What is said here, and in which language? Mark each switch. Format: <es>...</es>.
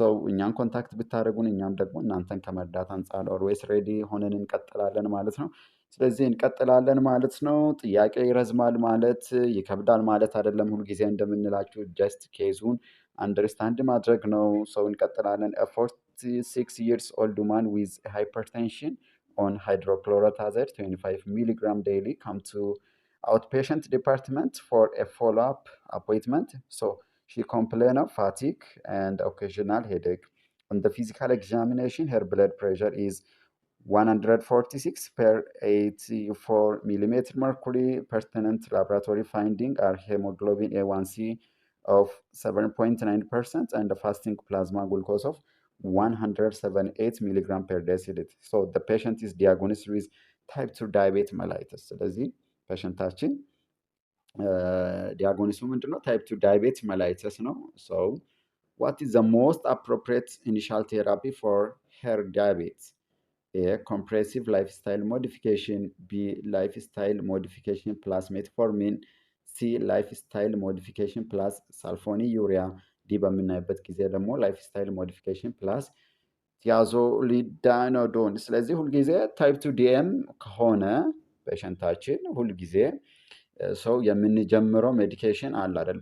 <am>እኛን ኮንታክት ብታደርጉን እኛም ደግሞ እናንተን ከመርዳት አንጻር ኦልዌይስ ሬዲ ሆነን እንቀጥላለን ማለት ነው። ስለዚህ እንቀጥላለን ማለት ነው። ጥያቄ ይረዝማል ማለት ይከብዳል ማለት አይደለም። ሁልጊዜ እንደምንላችሁ ጀስት ኬዙን አንደርስታንድ ማድረግ ነው። እንቀጥላለን።</am> <en>46 years old woman with hypertension on hydrochlorothiazide 25 milligram daily come to outpatient department for a follow-up appointment. She complained of fatigue and occasional headache. On the physical examination, her blood pressure is 146 per 84 millimeter mercury. Pertinent laboratory finding are hemoglobin A1C of 7.9% and the fasting plasma glucose of 178 milligram per deciliter. The patient is diagnosed with type 2 diabetes mellitus.</en> <am>ስለዚህ ፔሽንታችን ዲያግኖሲሱ ምንድነው? ታይፕ 2 ዳያቤት መላይተስ ነው።</am> <en>what is the most appropriate initial therapy for her diabetes?</en> <am>ኤ ኮምፕሬሲቭ ላይፍስታይል ሞዲፊኬሽን፣ ቢ ላይፍስታይል ሞዲፊኬሽን ፕላስ ሜትፎርሚን፣ ሲ ላይፍስታይል ሞዲፊኬሽን ፕላስ ሳልፎኒ ዩሪያ፣ ዲ በምናይበት ጊዜ ደግሞ ላይፍስታይል ሞዲፊኬሽን ፕላስ ቲያዞሊዳኖዶን። ስለዚህ ሁልጊዜ ታይፕ ቱ ዲኤም ከሆነ ፔሸንታችን ሁልጊዜ ሰው የምንጀምረው ሜዲኬሽን አለ አይደል?</am>